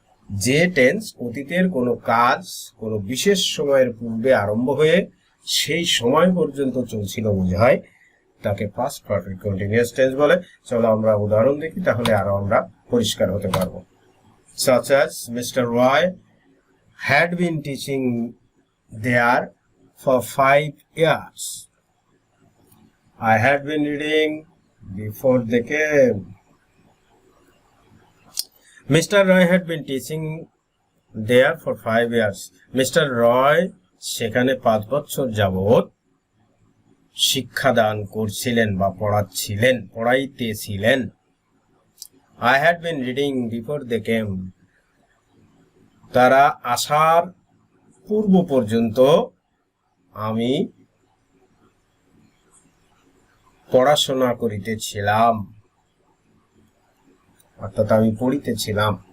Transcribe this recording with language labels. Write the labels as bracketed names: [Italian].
[Bangla] যে টেন্স অতীতের কোনো কাজ কোনো বিশেষ সময়ের পূর্বে আরম্ভ হয়ে সেই সময় পর্যন্ত চলছিল বোঝায়, তাকে পাস্ট পারফেক্ট কন্টিনিউয়াস টেন্স বলে। চলো আমরা উদাহরণ দেখি, তাহলে আরো আমরা পরিষ্কার হতে পারবো। [English] such as Mr. Roy had been teaching there for 5 years. I had been reading before they came. Mr. Roy had been teaching there for 5 years. Mr. [Bangla] Roy সেখানে 5 বছর যাবত শিক্ষাদান করছিলেন বা পড়াইতেছিলেন। [English] I had been reading before they came. [Bangla] তারা আসার পূর্ব পর্যন্ত আমি পড়াশোনা করিতেছিলাম, অর্থাৎ আমি পড়িতেছিলাম।